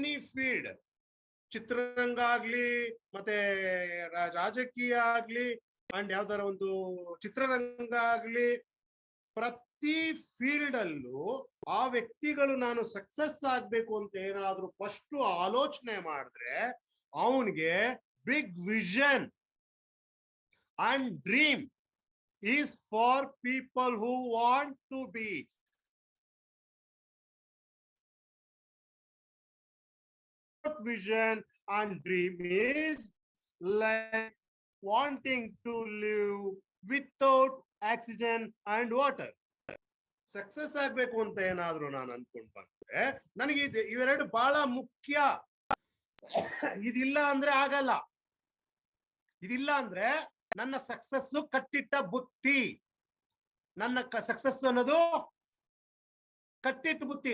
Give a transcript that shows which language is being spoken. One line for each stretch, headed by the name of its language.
Kannada: Field, ಚಿತ್ರರಂಗ ಆಗ್ಲಿ, ಮತ್ತೆ ರಾಜಕೀಯ ಆಗ್ಲಿ, ಅಂಡ್ ಯಾವ್ದಾರ ಒಂದು ಚಿತ್ರರಂಗ ಆಗ್ಲಿ, ಪ್ರತಿ ಫೀಲ್ಡ್ ಅಲ್ಲೂ ಆ ವ್ಯಕ್ತಿಗಳು ನಾನು ಸಕ್ಸಸ್ ಆಗ್ಬೇಕು ಅಂತ ಏನಾದ್ರೂ ಫಸ್ಟ್ ಆಲೋಚನೆ ಮಾಡಿದ್ರೆ ಅವನಿಗೆ
English: Big vision and dream is for people who want to be. Vision and dream is like wanting to live without oxygen and water.
Kannada: Success ಆಗ್ಬೇಕು ಅಂತ ಏನಾದ್ರೂ ನಾನು ಅನ್ಕೊಂಡ್ ಬಂದ್ರೆ ನನಗೆ ಇವೆರಡು ಬಹಳ ಮುಖ್ಯ. ಇದಿಲ್ಲ ಅಂದ್ರೆ ಆಗಲ್ಲ. ಇದಿಲ್ಲ ಅಂದ್ರೆ ನನ್ನ ಸಕ್ಸಸ್ಸು ಕಟ್ಟಿಟ್ಟ ಬುತ್ತಿ. ನನ್ನ ಸಕ್ಸಸ್ ಅನ್ನೋದು ಕಟ್ಟಿಟ್ಟ ಬುತ್ತಿ.